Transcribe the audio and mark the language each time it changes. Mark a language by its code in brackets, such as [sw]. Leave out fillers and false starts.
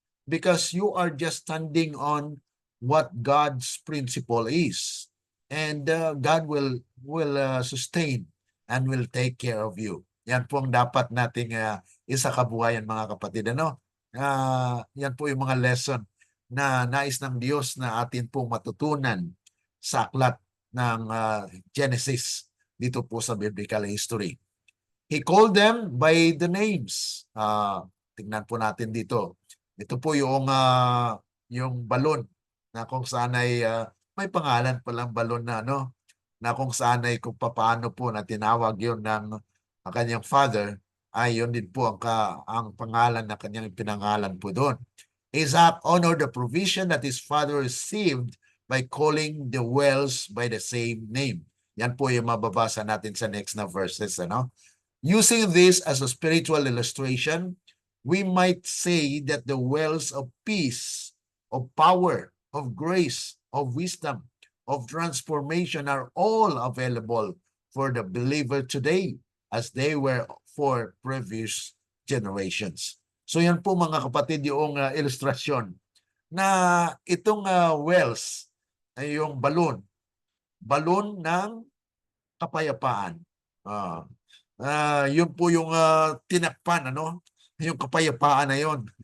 [en] Because you are just standing on what God's principle is. And God will sustain and will take care of you. [tl] Yan po ang dapat nating isa kabuhayan mga kapatid. Ano? Yan po yung mga lesson na nais ng Diyos na atin pong matutunan sa aklat ng Genesis dito po sa biblical history. [en] He called them by the names. [tl] Tingnan po natin dito. Ito po yung balon na kung saan ay may pangalan palang balon na na kung saan ay kung paano po na tinawag yon ng kanyang father, ay yun din po ang pangalan na kanyang pinangalan po doon. [en] Isaac honored the provision that his father received by calling the wells by the same name. [tl] Yan po yung mababasa natin sa next na verses. [en] Using this as a spiritual illustration, we might say that the wells of peace, of power, of grace, of wisdom, of transformation are all available for the believer today as they were for previous generations. [tl] So yan po mga kapatid yung ilustrasyon na itong wells ay yung balon ng kapayapaan. Yun po yung tinakpan, yung kapayapaan na yun.